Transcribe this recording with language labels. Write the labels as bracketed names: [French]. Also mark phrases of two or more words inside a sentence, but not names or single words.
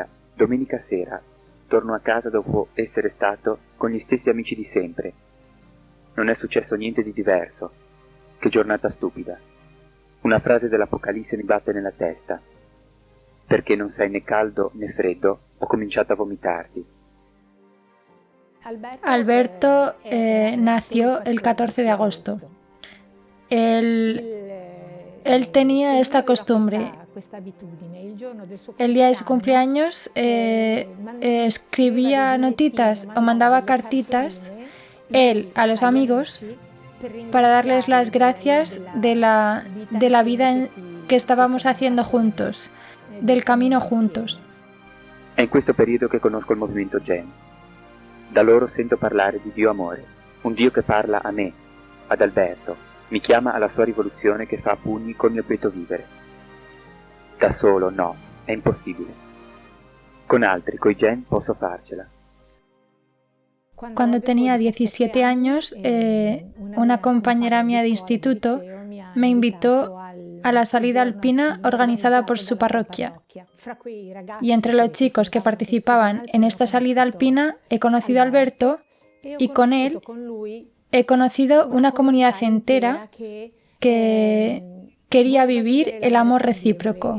[Italian] Domenica sera torno a casa dopo essere stato con gli stessi amici di sempre. Non è successo niente di diverso. Che giornata stupida. Una frase dell'Apocalisse mi batte nella testa. Perché non sei né caldo né freddo, ho cominciato a vomitarti. [Spanish] Alberto nació el 14 de agosto. Él tenía esta costumbre. El día de su cumpleaños escribía notitas o mandaba cartitas él a los amigos para darles las gracias de la vida que estábamos haciendo juntos, del camino juntos. [Italian] È in questo periodo che conosco il movimento Gen. Da loro sento parlare di Dio amore, un Dio che parla a me, ad Alberto, mi chiama alla sua rivoluzione che fa a pugni col mio quieto vivere. Da solo no, è impossibile. Con altri, coi Gen, posso farcela. [Spanish] Cuando tenía 17 años, una compañera mía de instituto me invitó a la salida alpina organizada por su parroquia. Y entre los chicos que participaban en esta salida alpina he conocido a Alberto y con él he conocido una comunidad entera que quería vivir el amor recíproco.